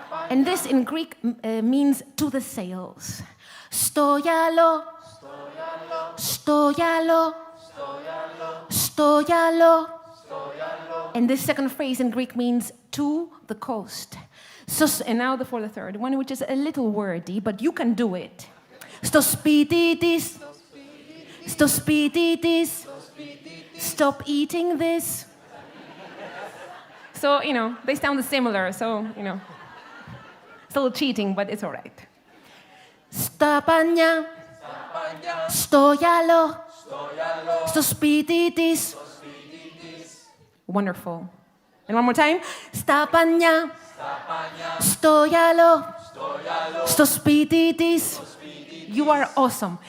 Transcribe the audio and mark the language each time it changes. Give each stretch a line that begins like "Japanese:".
English: And this in Greek means to the sails. Stoialo, stoialo, stoialo. And this second phrase in Greek means to the coast. So, and now for the third one, which is a little wordy, but you can do it.
Greek: Στο σπίτι της, στο σπίτι της,
English: stop eating this. So, they sound similar, so, it's a little cheating, but it's all right.
Greek: Στα πανιά, στο γυαλό, στο σπίτι της.
English: Wonderful. And one more time.
Greek: Στα πανιά, στο γυαλό, στο σπίτι της.
English: You are awesome.